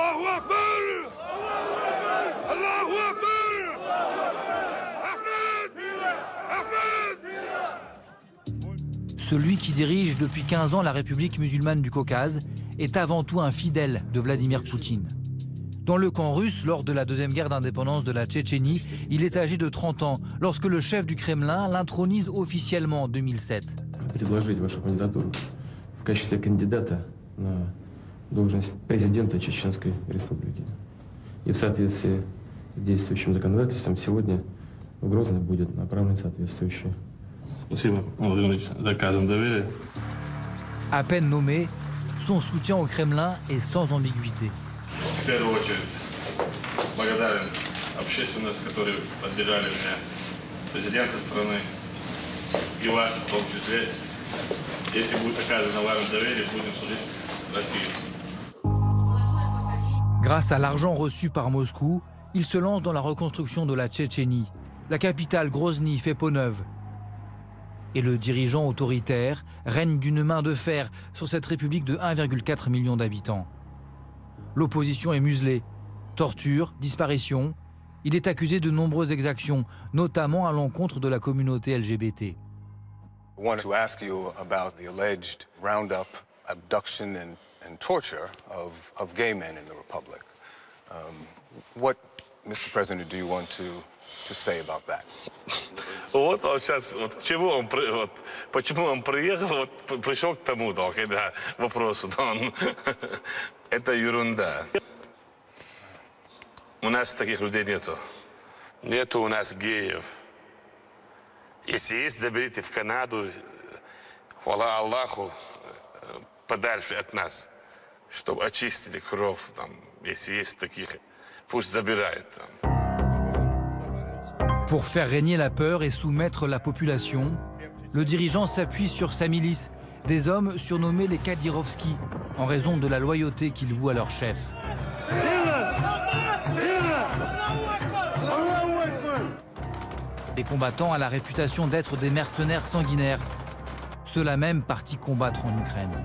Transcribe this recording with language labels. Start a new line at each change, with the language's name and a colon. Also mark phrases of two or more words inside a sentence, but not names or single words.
French: Celui qui dirige depuis 15 ans la République musulmane du Caucase est avant tout un fidèle de Vladimir Poutine. Dans le camp russe, lors de la deuxième guerre d'indépendance de la Tchétchénie, il est âgé de 30 ans lorsque le chef du Kremlin l'intronise officiellement en 2007.
Russian: Предложить вашу кандидатуру в качестве кандидата на должность президента Чеченской Республики. И в соответствии с действующим законодательством сегодня в Грозный будет направлен соответствующий. Спасибо, Владимир Ильич, за оказанное доверие.
French: À peine nommé, son soutien au Kremlin est sans ambiguïté.
Russian: В первую очередь благодарен общественности, которые поддержали меня, президента страны и вас в том числе. Если будет оказано вам доверие, будем служить России.
French: Grâce à l'argent reçu par Moscou, il se lance dans la reconstruction de la Tchétchénie. La capitale Grozny fait peau neuve. Et le dirigeant autoritaire règne d'une main de fer sur cette république de 1,4 million d'habitants. L'opposition est muselée. Torture, disparition. Il est accusé de nombreuses exactions, notamment à l'encontre de la communauté LGBT.
English: I want to ask you about the alleged roundup, abduction and torture of gay men in the Republic. What, Mr. President, do you want to say about that?
Russian: Вот сейчас, вот к чему он, вот, почему он приехал, вот пришел к тому, да, вопросу, да, это ерунда. У нас таких людей нету. Нету у нас геев. Если есть, заберите в Канаду, хвала Аллаху, подальше от нас, чтобы очистили кровь, там, если есть таких, пусть забирают там.
French: Pour faire régner la peur et soumettre la population, le dirigeant s'appuie sur sa milice, des hommes surnommés les Kadyrovskis, en raison de la loyauté qu'ils vouent à leur chef. Des combattants à la réputation d'être des mercenaires sanguinaires, ceux-là même partis combattre en Ukraine.